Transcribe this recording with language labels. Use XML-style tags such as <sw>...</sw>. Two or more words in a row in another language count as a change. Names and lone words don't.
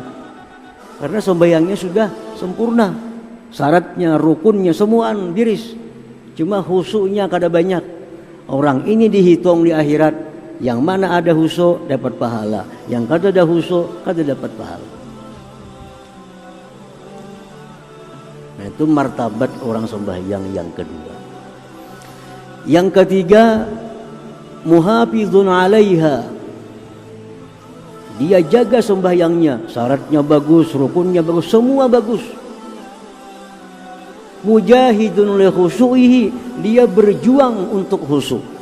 <bjn>Karena sembahyangnya sudah sempurna. Syaratnya, rukunnya semuaan biris. Cuma khusyuknya kada banyak. Orang ini dihitung di akhirat. Yang mana ada khusyuk dapat pahala, yang kada ada khusyuk kada dapat pahala. Nah, itu martabat orang sembahyang yang kedua. Yang ketiga,</bjn> <ar>محافظون عليها,</ar> <bjn>dia jaga sembahyangnya, syaratnya bagus, rukunnya bagus, semua bagus.</bjn> <ar>مجاهدون لخشوعه,</ar> <bjn>dia berjuang untuk khusyuk.</bjn>